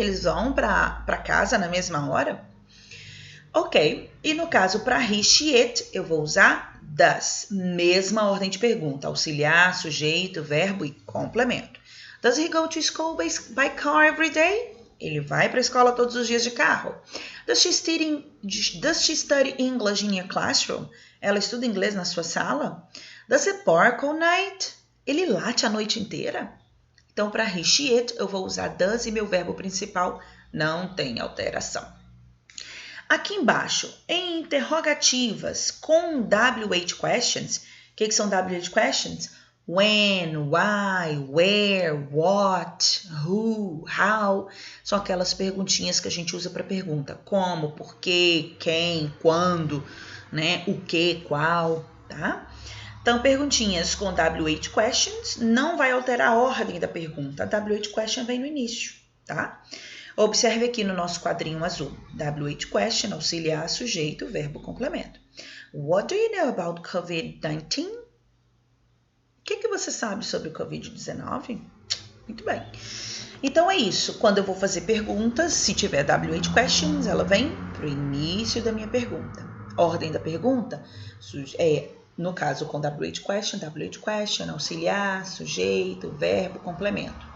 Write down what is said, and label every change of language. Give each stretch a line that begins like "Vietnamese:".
Portuguese: Eles vão pra casa na mesma hora? Ok, e no caso para
English: he, she, it,
Portuguese: eu vou usar does. Mesma ordem de pergunta, auxiliar, sujeito, verbo e complemento.
English: Does he go to school by car every day?
Portuguese: Ele vai para a escola todos os dias de carro.
English: Does she study English in your classroom?
Portuguese: Ela estuda inglês na sua sala?
English: Does it bark all night?
Portuguese: Ele late a noite inteira? Então, para
English: he, she, it,
Portuguese: eu vou usar does e meu verbo principal não tem alteração. Aqui embaixo, em interrogativas com WH questions, o que são WH questions?
English: When, why, where, what, who, how,
Portuguese: são aquelas perguntinhas que a gente usa para pergunta. Como, por quê, quem, quando, né? O que, qual, tá? Então, perguntinhas com WH questions não vai alterar a ordem da pergunta. A WH question vem no início, tá? Observe aqui no nosso quadrinho azul. WH question, auxiliar, sujeito, verbo, complemento.
English: What do you know about COVID-19?
Portuguese: O que você sabe sobre o COVID-19? Muito bem. Então é isso. Quando eu vou fazer perguntas, se tiver WH questions, ela vem para o início da minha pergunta. Ordem da pergunta, no caso com WH question, auxiliar, sujeito, verbo, complemento.